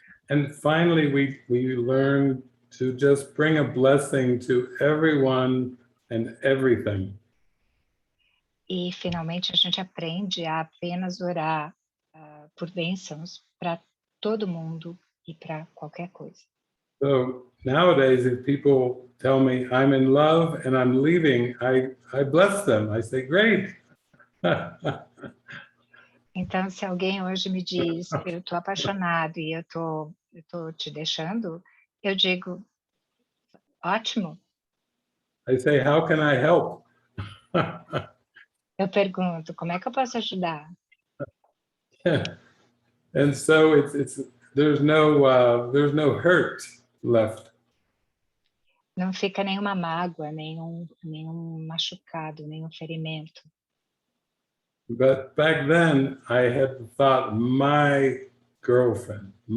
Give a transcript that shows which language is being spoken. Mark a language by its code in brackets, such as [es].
[en] And finally, we learn to just bring a blessing to everyone and everything. [pt] E finalmente a gente aprende a apenas orar por bênçãos para todo mundo e para qualquer coisa. [en] So nowadays, if people tell me I'm in love and I'm leaving, I bless them. I say, great. [pt] Então, se alguém hoje me diz, eu estou apaixonado e eu tô te deixando, eu digo, ótimo. [en] I say, how can I help? [pt] Eu pergunto, como é que eu posso ajudar? [en] And so there's no hurt left. [pt] Não fica nenhuma mágoa, nenhum machucado, nenhum ferimento. [en] But back then, I had the thought, my girlfriend.